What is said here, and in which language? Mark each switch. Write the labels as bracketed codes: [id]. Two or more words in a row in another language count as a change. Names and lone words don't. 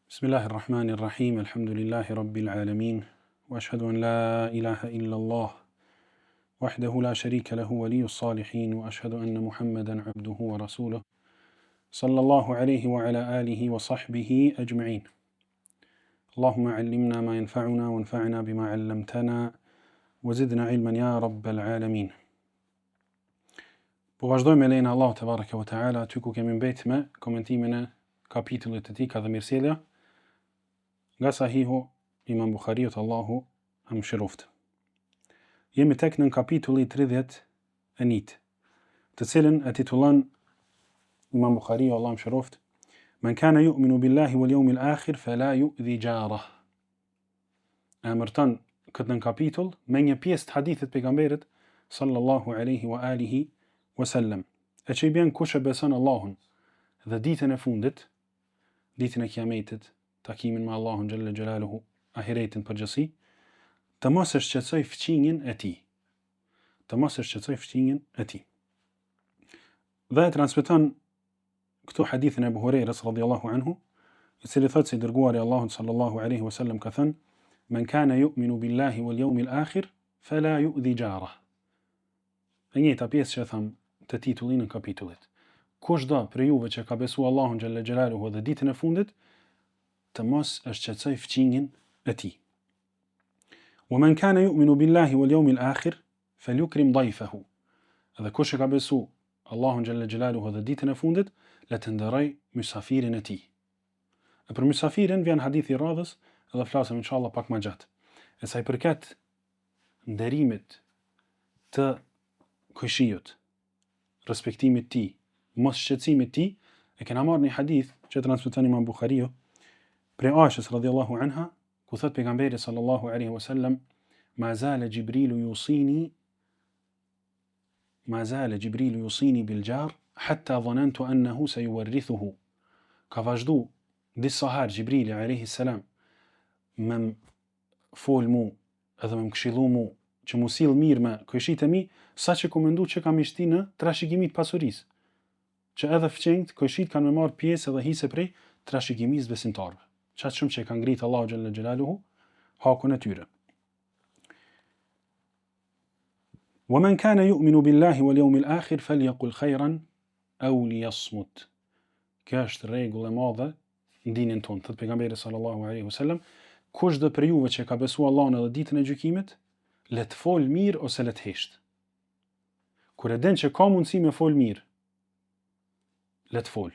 [ar] بسم الله الرحمن الرحيم، الحمد لله رب العالمين، وأشهد أن لا إله إلا الله وحده لا شريك له ولي الصالحين، وأشهد أن محمدا عبده ورسوله، صلى الله عليه وعلى آله وصحبه أجمعين. اللهم علمنا ما ينفعنا وانفعنا بما علمتنا وزدنا علما يا رب العالمين. [sq] Po vazhdojmë me lejen e Allahut [ar] تبارك وتعالى, [sq] aty ku kemi mbet me komentimin e kapitullit të tij ka dhe mirësjellja nga Sahihu Imam Buhariut, Allahu e mëshiroft. Jemi tek në kapitulli 31, të cilën e titullon Imam Buhariu, Allahu mëshiroft, [ar] "من كان يؤمن بالله واليوم الآخر فلا يؤذي جاره." [sq] Emërton këtë në kapitull me një pjesë të hadithit pejgamberit [ar] صلى الله عليه وآله وسلم, [sq] e që i bjen kush e beson Allahun dhe ditën e fundit, ditën e kiametit, takimin me Allahun [ar] جل جلاله, [sq] ahiretin përgjithësi, të mos e shqetësoj fqinjin e tij. Të mos e shqetësoj fqinjin e tij. Dhe transmeton këtu hadithin e Abu Hurairës [ar] رضي الله عنه, [sq] i cili thotë se dërguari i Allahut [ar] صلى الله عليه وسلم [sq] ka thënë: [ar] "من كان يؤمن بالله واليوم الآخر فلا يؤذي جاره." [sq] E njëjta pjesë që tham të titullin në kapitullit. Kushdo për juve që ka besuar Allahun [ar] جل جلاله [sq] dhe ditën e fundit, të mos e shqetësoj fqinjin e tij. [ar] ومن كان يؤمن بالله واليوم الآخر فليكرم ضيفه. [sq] Dhe kush e ka besuar Allahun [ar] جل جلاله [sq] dhe ditën e fundit, le të nderoj mysafirin e tij. E për mysafirin vjen hadithi i radhës, edhe flasim inshallah pak më gjatë. E sa i përket nderimit të kushijut, respektimit të tij, mos shqetësimit të tij, e kena marrë një hadith që transmeton Imam Buhariu prej Aishës [ar] رضي الله عنها, [sq] ku thot pejgamberi [ar] صلى الله عليه وسلم: "ما زال جبريل يوصيني بالجار حتى ظننت أنه سيورثه." [sq] Ka vazhdu disa herë Jibrili [ar] عليه السلام [sq] me fol mu edhe me këshillu mu që mu sill mirë me kushijt e mi, sa që ku mendu që kam ishti në trashëgimit pasurisë, që edhe fqenjt, kushijt kanë me marrë pjesë edhe hise prej trashëgimisë besimtarëve. Qatë shumë që e kanë ngritë Allahu [ar] جل جلاله [sq] hakun e tyre. [ar] ومن كان يؤمن بالله واليوم الآخر فليقل خيرا أو ليصمت. [sq] Kjo është rregull e madhe në dinin ton, thot pejgamberi [ar] صلى الله عليه وسلم, [sq] kushdo për juve që ka besuar Allahun edhe ditën e gjykimit, le të fol mirë ose le të hesht. Kur e din që ka mundësi me fol mirë, le të fol.